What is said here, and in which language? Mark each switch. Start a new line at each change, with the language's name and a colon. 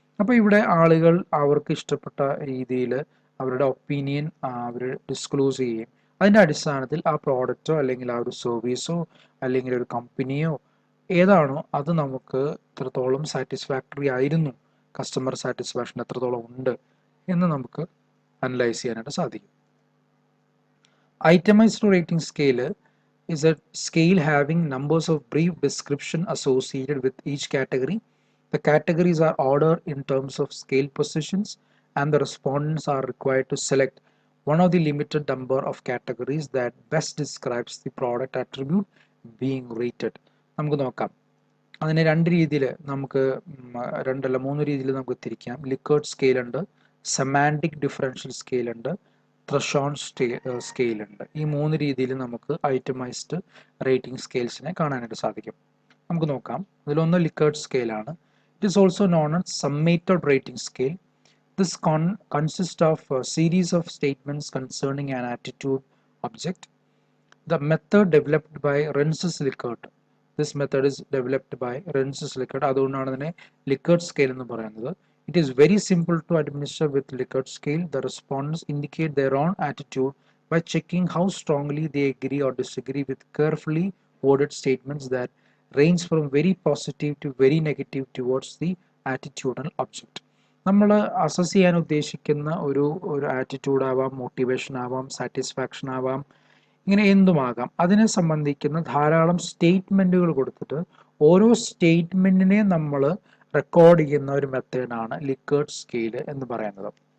Malayalam: അപ്പോൾ ഇവിടെ ആളുകൾ അവർക്ക് ഇഷ്ടപ്പെട്ട രീതിയിൽ അവരുടെ ഒപ്പീനിയൻ അവർ ഡിസ്ക്ലോസ് ചെയ്യുകയും അതിൻ്റെ അടിസ്ഥാനത്തിൽ ആ പ്രോഡക്റ്റോ അല്ലെങ്കിൽ ആ ഒരു സർവീസോ അല്ലെങ്കിൽ ഒരു കമ്പനിയോ ഏതാണോ അത് നമുക്ക് എത്രത്തോളം സാറ്റിസ്ഫാക്ടറി ആയിരുന്നു, കസ്റ്റമർ സാറ്റിസ്ഫാക്ഷൻ എത്രത്തോളം ഉണ്ട് എന്ന് നമുക്ക് അനലൈസ് ചെയ്യാനായിട്ട് സാധിക്കും.
English: Itemised rating scale is a scale having numbers of brief description associated with each category. The categories are ordered in terms of scale positions and the respondents are required to select one of the limited number of categories that best describes the product attribute being rated.
Malayalam: നമുക്ക് നോക്കാം. അതിനെ 2 രീതിയിൽ നമുക്ക് 3 രീതിയിൽ നമുക്ക് തിരിക്കാം. ലിക്കേർഡ് scale ഉണ്ട്, semantic differential scale ഉണ്ട്, ത്രഷോൾഡ് സ്കെയിൽ ഉണ്ട്. ഈ 3 രീതിയിൽ നമുക്ക് ഐറ്റമൈസ്ഡ് റേറ്റിംഗ് സ്കെയിൽസിനെ കാണാനായിട്ട് സാധിക്കും. നമുക്ക് നോക്കാം. അതിലൊന്ന് ലിക്കേർഡ് സ്കെയിലാണ്.
English: It is also known as summated rating scale. This consists of a series of statements concerning an attitude object. The method developed by Rensis Likert. This method is developed by Rensis Likert.
Malayalam: അതുകൊണ്ടാണ് ഇതിനെ Likert scale എന്ന് പറയുന്നത്.
English: It is very simple to administer with Likert scale. The respondents indicate their own attitude by checking how strongly they agree or disagree with carefully worded statements that range from very positive to very negative towards the attitudinal object.
Malayalam: നമ്മൾ assess ചെയ്യാൻ ഉദ്ദേശിക്കുന്ന ഒരു attitude ആവാം, motivation ആവാം, satisfaction ആവാം, ഇങ്ങനെ എന്തുമാകാം. അതിനെ സംബന്ധിക്കുന്ന ധാരാളം സ്റ്റേറ്റ്മെൻറ്റുകൾ കൊടുത്തിട്ട് ഓരോ സ്റ്റേറ്റ്മെൻറ്റിനെ നമ്മൾ റെക്കോർഡ് ചെയ്യുന്ന ഒരു മെത്തേഡാണ് ലിക്കേർഡ് സ്കെയിൽ എന്ന് പറയുന്നത്.